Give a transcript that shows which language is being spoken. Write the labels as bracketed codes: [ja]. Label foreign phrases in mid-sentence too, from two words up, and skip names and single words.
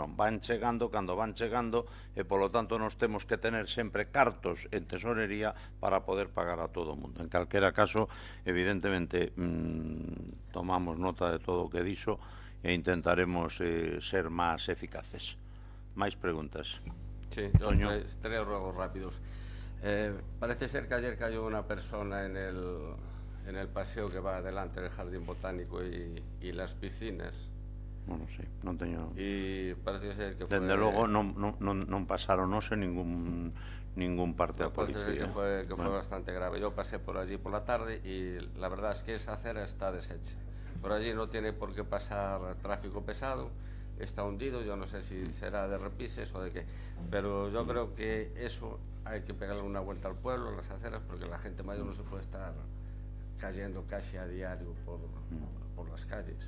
[gl] Van chegando cando van chegando e, polo tanto, nos temos que tener sempre cartos en tesorería para poder pagar a todo o mundo. En calquera caso, evidentemente, tomamos nota de todo o que dixo e intentaremos ser máis eficaces. Máis preguntas? [es] Sí, tres ruegos rápidos. Parece ser que ayer cayó una persona en el paseo que va adelante del jardín botánico y las piscinas. [gl] Non sei, non teño... [es] Y parece ser que fue... [gl] Dende logo non pasaron ningún parte da policía. [es] Que fue bastante grave. Yo pasé por allí por la tarde y la verdad es que esa acera está deshecha. Por allí no tiene por qué pasar tráfico pesado, está hundido, yo no sé si será de repises o de qué, pero yo creo que eso hay que pegarle una vuelta al pueblo, las aceras, porque la gente mayor no se puede estar cayendo casi a diario por las calles.